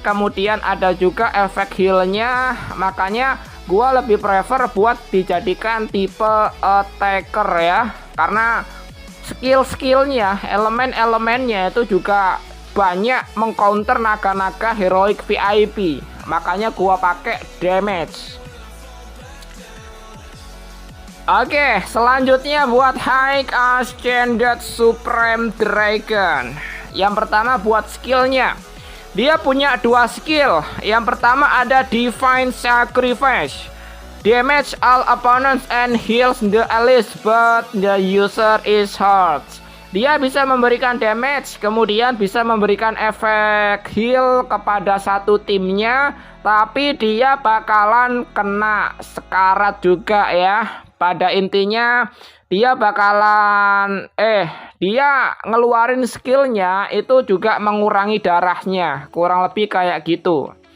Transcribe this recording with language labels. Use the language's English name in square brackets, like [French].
[Indonesian] Kemudian ada juga efek healnya, makanya gua lebih prefer buat dijadikan tipe attacker ya, karena skill-skillnya, elemen-elemennya itu juga banyak mengcounter naga-naga heroic VIP, makanya gua pakai damage. Oke, selanjutnya buat High Ascended Supreme Dragon. Yang pertama buat skillnya, dia punya dua skill. Yang pertama ada [English] Divine Sacrifice, damage all opponents and heals the allies but the user is hurt. [Indonesian] Dia bisa memberikan damage, kemudian bisa memberikan efek heal kepada satu timnya, tapi dia bakalan kena sekarat juga ya. Pada intinya dia bakalan dia ngeluarin skillnya itu juga mengurangi darahnya, kurang lebih kayak gitu.